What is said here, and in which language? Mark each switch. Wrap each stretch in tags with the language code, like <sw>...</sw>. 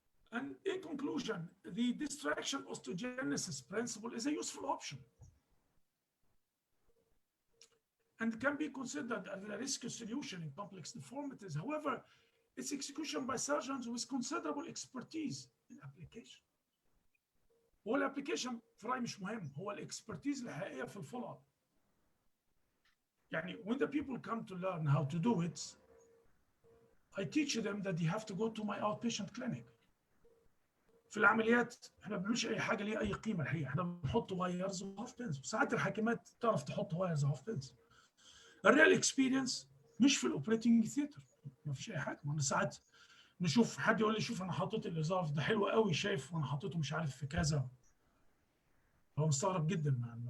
<en>And in conclusion, the distraction osteogenesis principle is a useful option and can be considered as a rescue solution in complex deformities. However, its execution by surgeons with considerable expertise in application.</en> <ar>هو الابليكيشن في رأيي مش مهم، هو الاكسبرتيز الحقيقية في الفولو اب. يعني</ar> <en>when the people come to learn how to do it, I teach them that they have to go to my outpatient clinic.</en> <ar>في العمليات احنا ما بنعملش اي حاجه ليها اي قيمه الحقيقه، احنا بنحط وايرز وهاف بينز، وساعات الحكيمات تعرف تحط وايرز وهاف بينز. الريال اكسبيرينس مش في الاوبريتنج ثيتر، ما فيش اي حاجه. ما ساعات نشوف حد يقول لي شوف انا حطيت الازاف ده حلو قوي، شايف وانا حطيته مش عارف في كذا، هو مستغرب جدا.</ar>